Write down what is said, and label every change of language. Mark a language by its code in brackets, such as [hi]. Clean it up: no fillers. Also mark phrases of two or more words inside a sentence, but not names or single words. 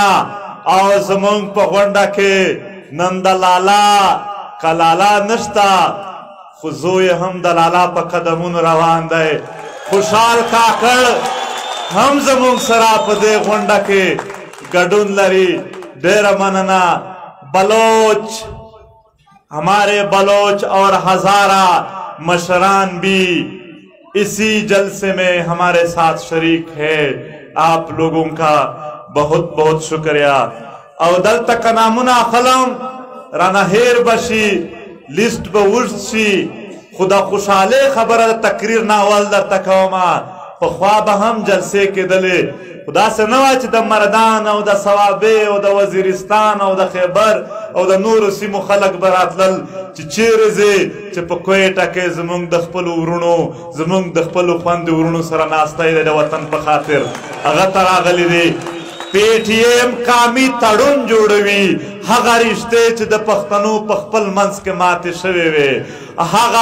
[ps] او زمونږ په غونډه کې نن د لالا که لالا نشته خو زوی هم د لالا په قدمونو روان دی. خوشحال کاکړ هم زمونږ سره په دې غونډه کې ګډون لري. ډېره مننه. [ur] بلوچ ہمارے بلوچ اور ہزارہ مشران بھی اسی جلسے میں ہمارے ساتھ شریک ہے. آپ لوگوں کا بہت بہت شکریہ. [ps] او دلته که نامونه اخلم رانه هیر بشي لیست به اوږد شي خو د خوشحالۍ خبره د تقریر نه اول درته کومه پخوا به هم جلسې کېدلې خو داسې نه وه چې د مردان او د صوابۍ او د وزیرستان او د خیبر او د نورو سیمو خلک به راتلل چې چیرې ځې چې په کویټه کې زموږ د خپلو ورونو زموږ د خپلو خویندو ورونو سره ناستی دی د وطن په خاطر هغه ته راغلی دی پی ټي ایم قامي تړون جوړوي هغه رشتې چې د پښتنو په خپل منځ کې ماتې شوې وې هغه